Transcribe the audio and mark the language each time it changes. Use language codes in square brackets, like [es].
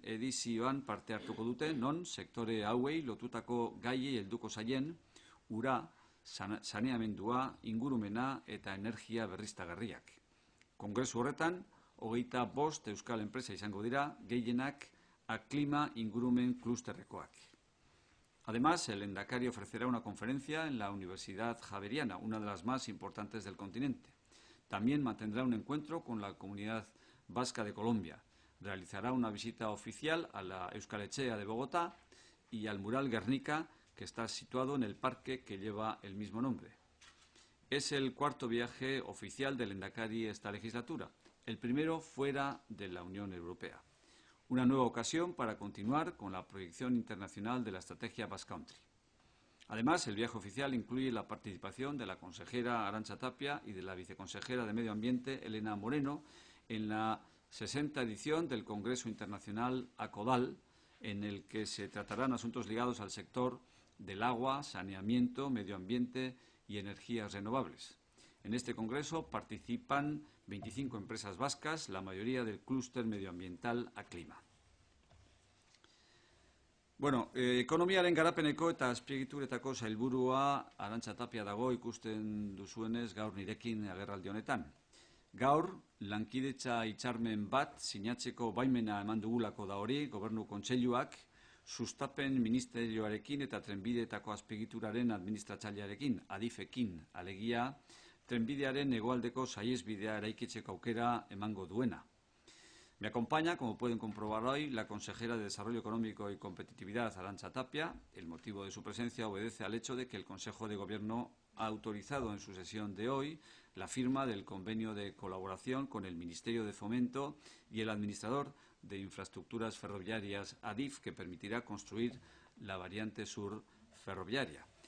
[eu] edizioan parte hartuko dute, non sektore hauei lotutako gaiei helduko zaien, ura, saneamendua, ingurumena eta energia berriztagarriak. Kongresu horretan, 25 euskal enpresa izango dira, gehienak klima ingurumen klusterrekoak. [es] Además, el lehendakari ofrecerá una conferencia en la Universidad Javeriana, una de las más importantes del continente. También mantendrá un encuentro con la Comunidad Vasca de Colombia. Realizará una visita oficial a la Euskal Etxea de Bogotá y al mural Guernica, que está situado en el parque que lleva el mismo nombre. Es el cuarto viaje oficial del lehendakari esta legislatura, el primero fuera de la Unión Europea. Una nueva ocasión para continuar con la proyección internacional de la estrategia Basque Country. Además, el viaje oficial incluye la participación de la consejera Arantxa Tapia y de la viceconsejera de Medio Ambiente, Elena Moreno, en la 60ª edición del Congreso Internacional ACODAL, en el que se tratarán asuntos ligados al sector del agua, saneamiento, medio ambiente y energías renovables. En este congreso participan 25 empresas vascas, la mayoría del clúster medioambiental Aclima. [eu] Bueno, ekonomiaren garapeneko eta azpiegituretako sailburua Arantxa Tapia dago ikusten duzuenez gaur nirekin agerraldi honetan. Gaur, lankidetza hitzarmen bat sinatzeko baimena eman dugulako da hori, Gobernu Kontseiluak, sustapen ministerioarekin eta trenbideetako azpiegituraren administratzailearekin, ADIF-ekin, alegia, trenbidearen hegoaldeko saihesbidea eraikitzeko aukera emango duena. [es] Me acompaña, como pueden comprobar hoy, la consejera de Desarrollo Económico y Competitividad, Arantxa Tapia. El motivo de su presencia obedece al hecho de que el Consejo de Gobierno ha autorizado en su sesión de hoy la firma del convenio de colaboración con el Ministerio de Fomento y el administrador de infraestructuras ferroviarias ADIF, que permitirá construir la variante sur ferroviaria.